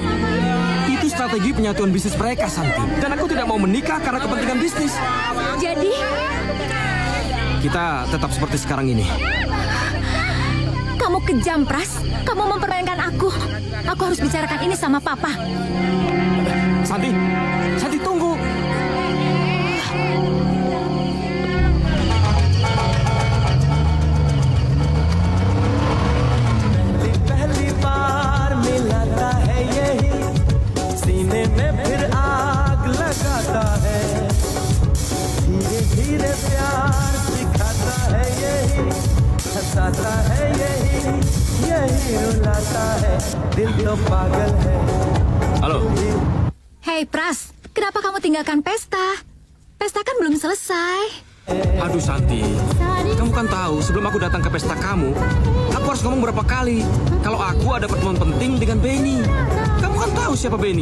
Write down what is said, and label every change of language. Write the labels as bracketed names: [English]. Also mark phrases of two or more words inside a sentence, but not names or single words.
[Indonesian] Itu strategi penyatuan bisnis mereka, Santi. Dan aku tidak mau menikah karena kepentingan bisnis. Jadi, kita tetap seperti sekarang ini. kamu kejam, Pras. Kamu mempermainkan aku. Aku harus bicarakan ini sama papa. Santi, tunggu. [Hindi] पहली बार मिलाता है यही सीने में फिर आग लगाता है धीरे धीरे प्यार सिखाता है यही हंसाता है यही रुलाता है दिल तो पागल है. [Indonesian] Halo. Hei, Pras, kenapa kamu tinggalkan pesta? Pesta kan belum selesai. Aduh, Santi. Kamu kan tahu, sebelum aku datang ke pesta kamu, aku harus ngomong berapa kali kalau aku ada pertemuan penting dengan Benny. Kamu kan tahu siapa Benny?